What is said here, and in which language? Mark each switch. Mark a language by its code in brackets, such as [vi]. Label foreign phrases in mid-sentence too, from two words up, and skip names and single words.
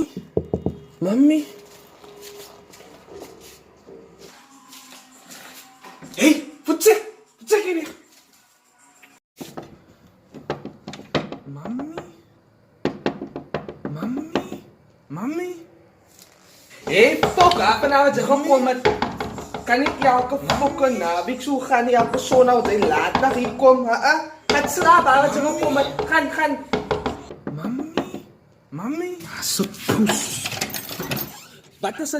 [nl] Mami? Hey, putsik! Putsik ini! Mami? Mami? Mami? Hey, fok, vanavond zeg ik kom met... Kan ik elke fucking naweek zo gaan, elke zondag en laat naar hier komen, hè? Gaat slapen, hè? Zeg ik kom met... Gaan. Mami? Mami? Zo poes. Wat is het?